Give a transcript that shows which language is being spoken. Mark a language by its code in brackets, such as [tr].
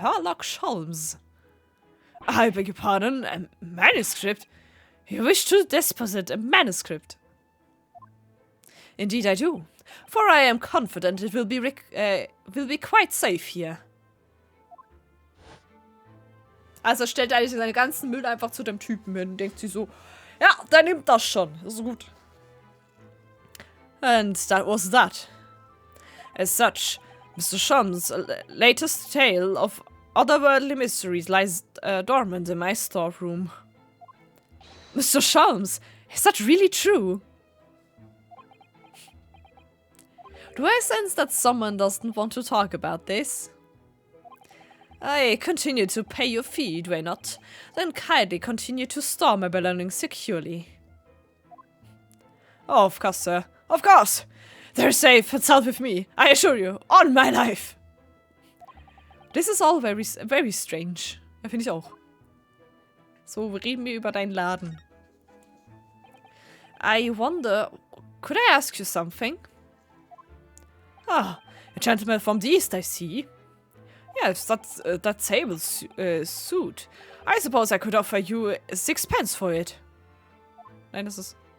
[en] Sherlock Holmes. I beg your pardon, a manuscript? You wish to deposit a manuscript? Indeed I do, for I am confident it will be quite safe here. [de] Also stellt eigentlich seine ganzen Müll einfach zu dem Typen hin und denkt sich so, ja, der nimmt das schon, ist gut. [en] And that was that. As such, Mr. Shum's latest tale of otherworldly mysteries lies dormant in my storeroom. Mr. Shums, is that really true? Do I sense that someone doesn't want to talk about this? I continue to pay your fee, do I not? Then kindly continue to store my belongings securely. Oh, of course, sir. Of course! They're safe and sound with me, I assure you, on my life! This is all very, very strange. [de] Ja, finde ich auch. So, reden wir über deinen Laden. [en] I wonder, could I ask you something? Ah, a gentleman from the East, I see. Yes, that's that table suit. I suppose I could offer you 6 pence for it. [de] Nein, das ist...